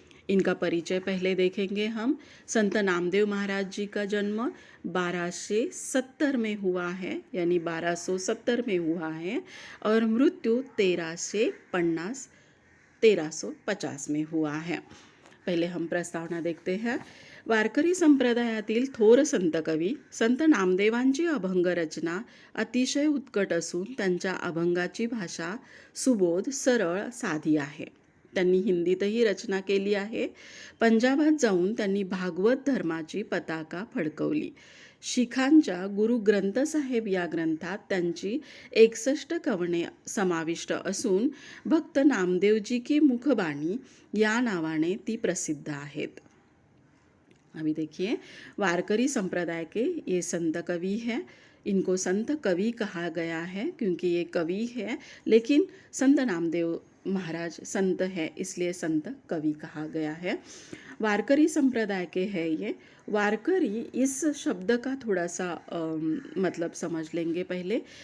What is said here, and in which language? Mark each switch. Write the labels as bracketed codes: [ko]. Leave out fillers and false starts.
[hi] इनका परिचय पहले देखेंगे हम। संत नामदेव महाराज जी का जन्म 1270 में हुआ है, यानी 1270 में हुआ है, और मृत्यु 1350 में हुआ है। पहले हम प्रस्तावना देखते हैं। [mr] वारकरी संप्रदायातील थोर संत कवी संत नामदेवांची अभंग रचना अतिशय उत्कट असून त्यांच्या अभंगाची भाषा सुबोध सरळ साधी आहे। त्यांनी हिंदीतही रचना केली आहे। पंजाबात जाऊन त्यांनी भागवत धर्माची पताका फडकवली। शिखांच्या गुरु ग्रंथ साहेब या ग्रंथात त्यांची 61 कवने समाविष्ट असून भक्त नामदेवजी की मुखबाणी या नावाने ती प्रसिद्ध आहेत। [hi] अभी देखिए, वारकरी संप्रदाय के ये संत कवि हैं। इनको संत कवि कहा गया है क्योंकि ये कवि है, लेकिन संत नामदेव महाराज संत है इसलिए संत कवि कहा गया है। वारकरी संप्रदाय के है ये। वारकरी इस शब्द का थोड़ा सा मतलब समझ लेंगे पहले।